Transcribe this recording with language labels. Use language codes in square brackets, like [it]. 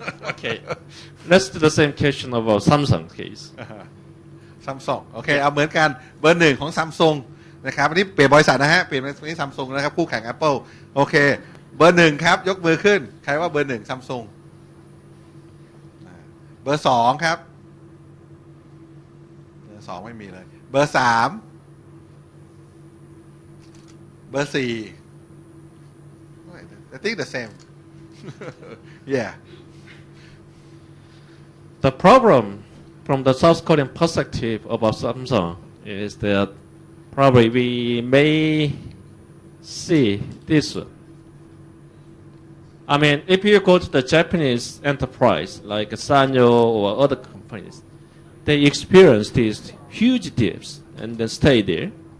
[en] Okay, let's do the same question about Samsung case. [th] ซัมซุงโอเคเอาเหมือนกันเบอร์หนึ่งของซัมซุงนะครับอันนี้เปลี่ยนบริษัทนะฮะเปลี่ยนเป็นซัมซุงนะครับคู่แข่ง Apple โอเคเบอร์หนึ่งครับยกมือขึ้นใครว่าเบอร์หนึ่งซัมซุงเบอร์สองครับเบอร์สองไม่มีเลยเบอร์สามเบอร์สี่ [en] I think the same yeah The problem from the South Korean perspective about Samsung is that probably we may see this one. I mean, if you go to the Japanese enterprise like Sanyo or other companies, they experience these huge dips and then stay there.